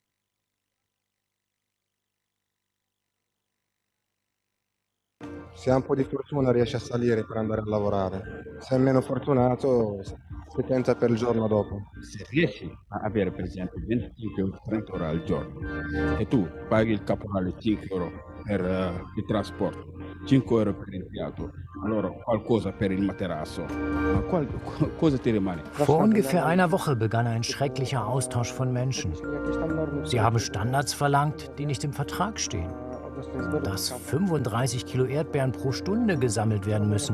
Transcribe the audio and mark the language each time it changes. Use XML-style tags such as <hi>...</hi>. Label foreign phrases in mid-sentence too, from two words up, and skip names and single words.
<it>Se hai un po' di fortuna riesci a salire per andare a lavorare, se è meno fortunato si tenta per il giorno dopo. Se riesci a avere per esempio 25 o 30 ore al giorno e tu paghi il caporale 5 euro per il trasporto, 5 euro per l'impianto, allora qualcosa per il materasso, ma cosa ti rimane?</it> <de>Vor ungefähr einer Woche begann ein schrecklicher Austausch von Menschen. Sie haben Standards verlangt, die nicht im Vertrag stehen. Dass 35 Kilo Erdbeeren pro Stunde gesammelt werden müssen.</de>